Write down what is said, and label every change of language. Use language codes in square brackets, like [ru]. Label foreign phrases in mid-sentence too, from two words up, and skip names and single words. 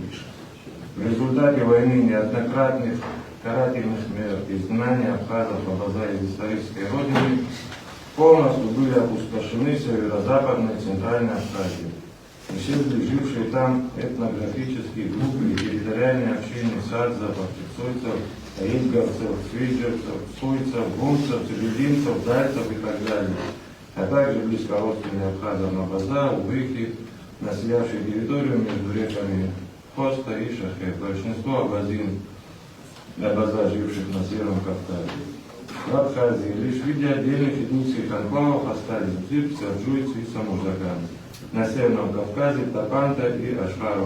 [ru] В результате войны неоднократных карательных мер изгнания абхазов Абаза из исторической родины полностью были опустошены северо-западная и центральная Абхазия. Исчезли жившие там этнографические группы и территориальные общины садзов, арцицойцев, аидговцев, свиджерцев, суйцев, гунцев, цибелинцев, дальцев и так далее, а также близкородственные абхазам Абаза, увыхи, населявшие территорию между реками Хоста и Шахет. Большинство абазин Абаза, живших на Северном Кавказе. В Абхазии лишь в виде отдельных этнических анклавов остались дзирцы, аджуйцы и самужаканы. На Северном Кавказе Тапанта и Ашхарова.